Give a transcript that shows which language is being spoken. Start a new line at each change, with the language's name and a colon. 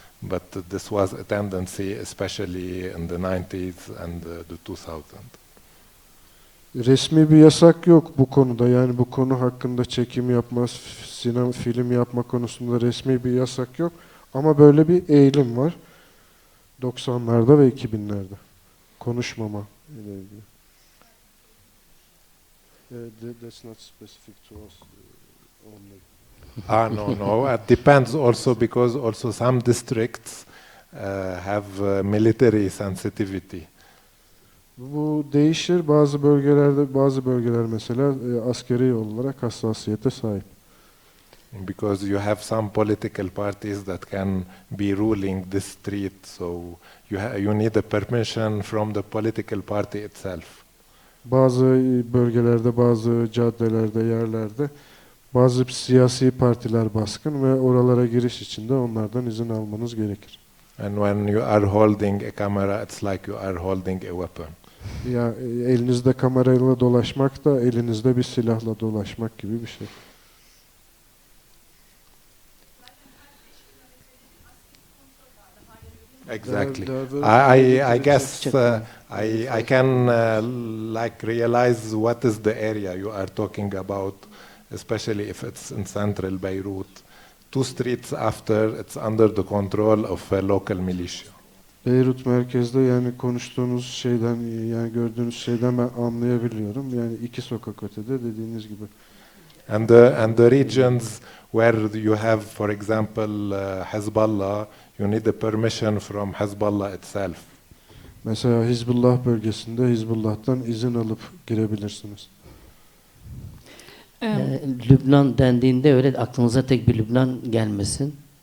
English: But this was a tendency, especially in the 90s and the 2000s.
Turkish: Resmi bir yasak yok bu konuda. Yani bu konu hakkında çekim yapma, sinema, film yapma konusunda resmi bir yasak yok. Ama böyle bir eğilim var. 90'larda ve 2000'lerde. Konuşmama ile ilgili.
English: That's not specific to us only. No. It depends also because also some districts have military sensitivity.
Turkish: Bu değişir. Bazı bölgeler mesela askeri olarak hassasiyete sahip.
English: Because you have some political parties that can be ruling this street, so you need a permission from the political party itself.
Turkish: Bazı bölgelerde, bazı caddelerde, yerlerde bazı siyasi partiler baskın ve oralara giriş için de onlardan izin almanız gerekir.
English: And when you are holding a camera, it's like you are holding a weapon.
Turkish: Ya elinizde kamerayla dolaşmak da elinizde bir silahla dolaşmak gibi bir şey.
English: Exactly. I guess I can like realize what is the area you are talking about, especially if it's in central Beirut. 2 streets after, it's under the control of a local militia.
Turkish: Beyrut merkezde yani konuştuğunuz şeyden yani gördüğünüz şeyden ben anlayabiliyorum. Yani 2 sokak ötede dediğiniz gibi.
English: And the regions where you have, for example, Hezbollah, you need a permission from Hezbollah itself.
Turkish: Mesela Hizbullah bölgesinde Hizbullah'tan izin alıp girebilirsiniz. Lübnan dendiğinde öyle aklınıza tek bir Lübnan gelmesin.